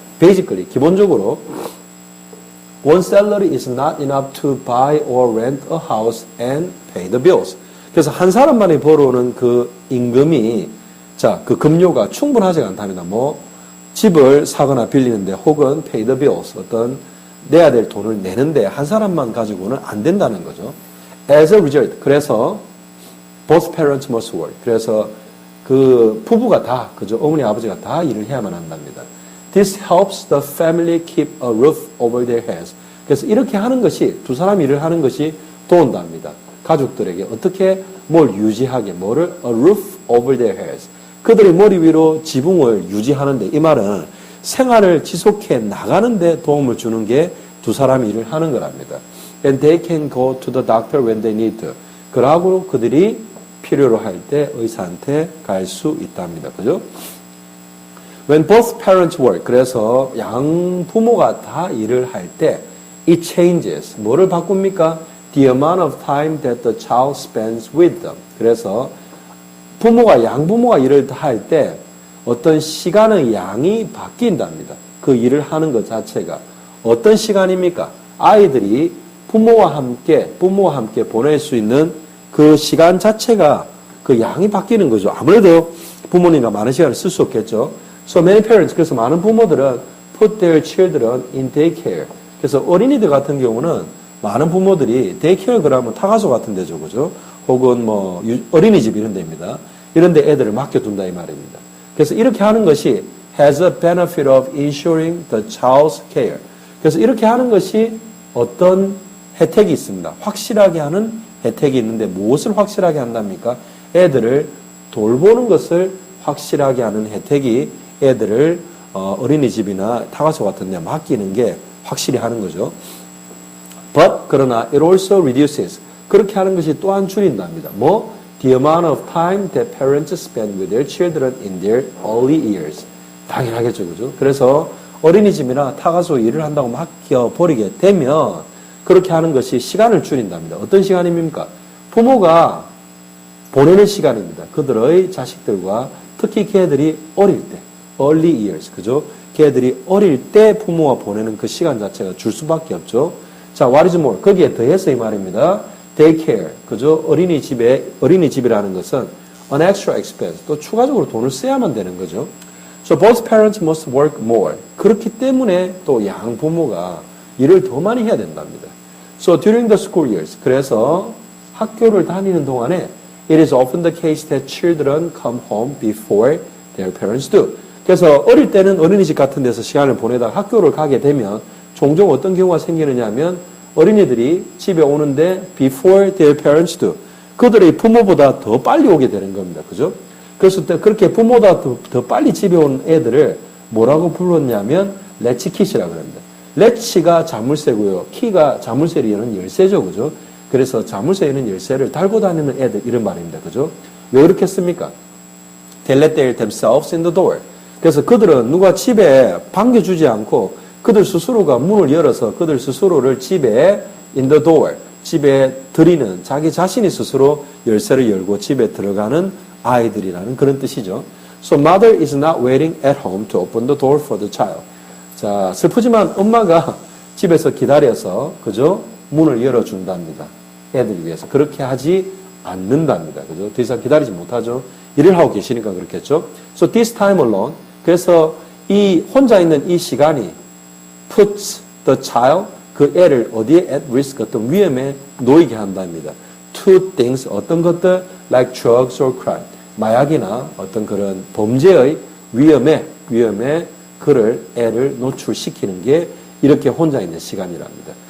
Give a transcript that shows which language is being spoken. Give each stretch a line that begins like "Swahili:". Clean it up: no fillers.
English: Basically
Korean: 기본적으로
English: one salary is not enough to buy or rent a house and pay the bills.
Korean: 그래서 한 사람만이 벌어오는 그 임금이 그 급료가 충분하지 않답니다. 집을 사거나 빌리는데 혹은
English: pay the bills
Korean: 어떤 내야 될 돈을 내는데 한 사람만 가지고는 안 된다는 거죠.
English: As a result
Korean: 그래서
English: both parents must work.
Korean: 그래서 그 부부가 다 그죠 어머니 아버지가 다 일을 해야만 한답니다.
English: This helps the family keep a roof over their heads.
Korean: 그래서 이렇게 하는 것이 두 사람 일을 하는 것이 도운답니다. 가족들에게 어떻게 뭘 유지하게 뭐를
English: a roof over their heads.
Korean: 그들의 머리 위로 지붕을 유지하는데 이 말은 생활을 지속해 나가는데 도움을 주는 게 두 사람이 일을 하는 거랍니다.
English: And they can go to the doctor when they need to.
Korean: 그러고 그들이 필요로 할 때 의사한테 갈 수 있답니다. 그죠?
English: When both parents work.
Korean: 그래서 양 부모가 다 일을 할 때
English: it changes.
Korean: 뭐를 바꿉니까?
English: The amount of time that the child spends with them.
Korean: 그래서 양부모가 일을 할 때 어떤 시간의 양이 바뀐답니다. 그 일을 하는 것 자체가. 어떤 시간입니까? 아이들이 부모와 함께 보낼 수 있는 그 시간 자체가 그 양이 바뀌는 거죠. 아무래도 부모님과 많은 시간을 쓸 수 없겠죠.
English: So many parents,
Korean: 그래서 많은 부모들은
English: put their children in daycare.
Korean: 그래서 어린이들 같은 경우는 많은 부모들이 daycare 그러면 타가소 같은 데죠. 그죠? 혹은 어린이집 이런 데입니다. 이런 데 애들을 맡겨둔다 이 말입니다. 그래서 이렇게 하는 것이
English: has a benefit of ensuring the child's care.
Korean: 그래서 이렇게 하는 것이 어떤 혜택이 있습니다. 확실하게 하는 혜택이 있는데 무엇을 확실하게 한답니까? 애들을 돌보는 것을 확실하게 하는 혜택이 애들을 어린이집이나 타가소 같은 데 맡기는 게 확실히 하는 거죠.
English: But
Korean: 그러나
English: it also reduces
Korean: 그렇게 하는 것이 또한 줄인답니다. 뭐?
English: The amount of time that parents spend with their children in their early years.
Korean: 당연하겠죠, 그죠? 그래서 어린이집이나 타가소 일을 한다고 맡겨버리게 되면 그렇게 하는 것이 시간을 줄인답니다. 어떤 시간입니까? 부모가 보내는 시간입니다. 그들의 자식들과 특히 걔들이 어릴 때,
English: early years,
Korean: 그죠? 걔들이 어릴 때 부모와 보내는 그 시간 자체가 줄 수밖에 없죠. 자,
English: what is more?
Korean: 거기에 더해서 이 말입니다. daycare, 그죠? 어린이집이라는 것은
English: an extra expense,
Korean: 또 추가적으로 돈을 써야만 되는 거죠.
English: So both parents must work more.
Korean: 그렇기 때문에 또 양부모가 일을 더 많이 해야 된답니다.
English: So during the school years,
Korean: 그래서 학교를 다니는 동안에
English: it is often the case that children come home before their parents do.
Korean: 그래서 어릴 때는 어린이집 같은 데서 시간을 보내다가 학교를 가게 되면 종종 어떤 경우가 생기느냐 하면 어린이들이 집에 오는데
English: before their parents do.
Korean: 그들의 부모보다 더 빨리 오게 되는 겁니다. 그죠? 그래서 그렇게 부모보다 더 빨리 집에 온 애들을 뭐라고 불렀냐면 레치킷이라고 합니다. 레치가 자물쇠고요. 키가 자물쇠를 여는 열쇠죠. 그죠? 그래서 자물쇠에 있는 열쇠를 달고 다니는 애들 이런 말입니다. 그죠? 왜 그렇게 씁니까?
English: They let themselves in the door.
Korean: 그래서 그들은 누가 집에 반겨주지 않고 그들 스스로가 문을 열어서 그들 스스로를 집에
English: in the door,
Korean: 집에 들이는 자기 자신이 스스로 열쇠를 열고 집에 들어가는 아이들이라는 그런 뜻이죠.
English: So mother is not waiting at home to open the door for the child.
Korean: 자, 슬프지만 엄마가 집에서 기다려서 그죠? 문을 열어준답니다. 애들 위해서. 그렇게 하지 않는답니다. 그죠? 더 이상 기다리지 못하죠. 일을 하고 계시니까 그렇겠죠.
English: So this time alone.
Korean: 그래서 이 혼자 있는 이 시간이
English: puts the child,
Korean: 그 애를 어디에
English: at risk,
Korean: 어떤 위험에 놓이게 한답니다.
English: To things,
Korean: 어떤 것들,
English: like drugs or crime.
Korean: 마약이나 어떤 그런 범죄의 위험에 그를, 애를 노출시키는 게 이렇게 혼자 있는 시간이랍니다.